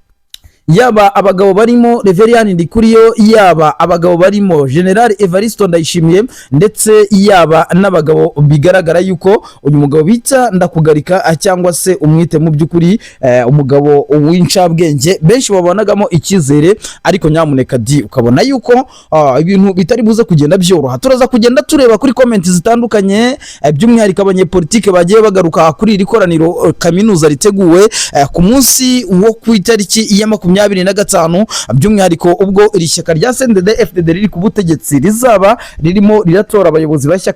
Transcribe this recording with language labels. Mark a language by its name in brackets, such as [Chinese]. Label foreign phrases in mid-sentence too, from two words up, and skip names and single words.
[Kinyarwanda] Yaba abagabo barimo Reverien Ndikuriyo, yaba abagabo barimo General Evariste Ndayishimiye, ndetse yaba n'abagabo bigaragara yuko uyu mugabo bita Ndakugarika cyangwa se umwite mu by'ukuri umugabo w'incabwenge benshi babonagamo ikizere. Ariko nyamuneka ukabona yuko ibintu bitari buze kugenda byoroha. Turaza kugenda tureba kuri comment zitandukanye, by'umwihariko abanyepolitike bagiye bagaruka kuri iri koraniro kaminuza riteguwe ku munsi wo ku itariki ya 25, by'umwihariko ubwo iri shyaka rya CNDD-FDD riri ku butegetsi rizaba ririmo riratora abayobozi bashya.